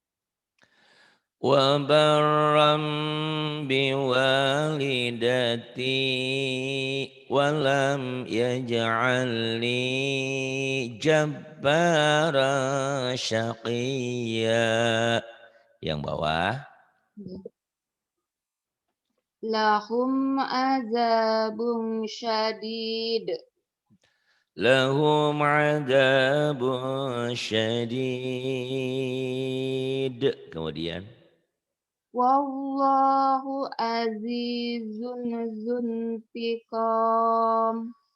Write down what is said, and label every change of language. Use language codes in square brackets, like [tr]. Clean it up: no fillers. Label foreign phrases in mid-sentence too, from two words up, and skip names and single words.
[ar] وبرا بوالدتي ولم يجعلني جبارا شقيا. [bjn] Yang bawah. [ar] لهم عذاب شديد. لهم عذاب شديد. Kemudian. والله عزيز ذو انتقام.